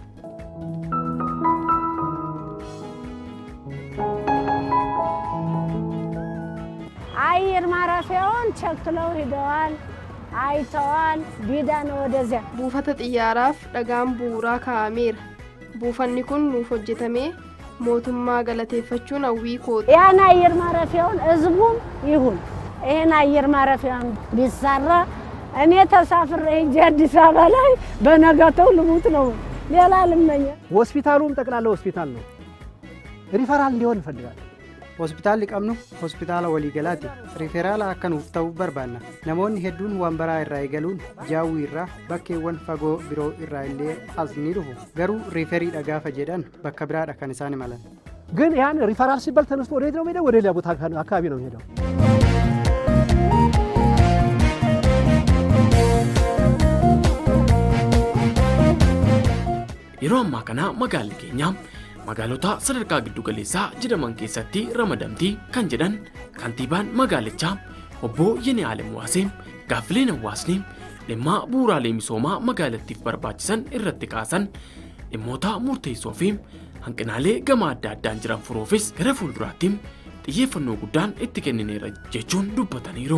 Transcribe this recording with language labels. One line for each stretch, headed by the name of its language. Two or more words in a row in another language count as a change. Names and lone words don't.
Amharic: አየር ማረፊያውን ቸክለው ሄደዋል አይተዋል ቢዳን ወደዚያ
Oromo: buufata xiyyaaraaf dhagaan bu'uuraa kaa'ameera. buufanni kun nuuf hojjetamee mootummaa galateeffachuun hawwii kooti.
Amharic: ያን አየር ማረፊያውን ህዝቡም ይሁን ይሄን አየር ማረፊያውን ቢሰራ እኔ ተሳፍሬ ሄጄ አዲስ አበባ ላይ በነጋታው ልሙት ነው ሌላ ልመኝ። ሆስፒታሉም ጠቅላላ ሆስፒታል ነው ሪፈራል ሊሆን ይፈልጋል።
Oromo: hospitaalli qabnu hospitaala waliigalaati. riiferaala akka nuuf ta'u barbaanna. namoonni hedduun wambaraa irraa eegaluun jaawwii irraa bakkeewwan fagoo biroo irraa illee as ni dhufu. garuu riiferiidha gaafa jedhan bakka biraadha kan isaan imalan.
Amharic: ግን ያን ሪፈራል ሲባል ተነስቶ ወዴት ነው የሚሄደው? ወደ ሌላ ቦታ አካባቢ ነው የሚሄደው።
Oromo: yeroo ammaa kana magaalli keenya magaalota sadarkaa giddu galeessaa jedhaman keessatti ramadamtii kan jedhan kantiibaan magaalichaa obbo Yenee Alem Waasee gaaffileen hawaasni dhimma bu'uuraalee misoomaa magaalattiif barbaachisan irratti kaasan dhimmoota murteessoo fi hanqinaalee gama adda addaan jiran furuufis gara fuulduraatti xiyyeeffannoo guddaan itti kennineera jechuun dubbataniiru.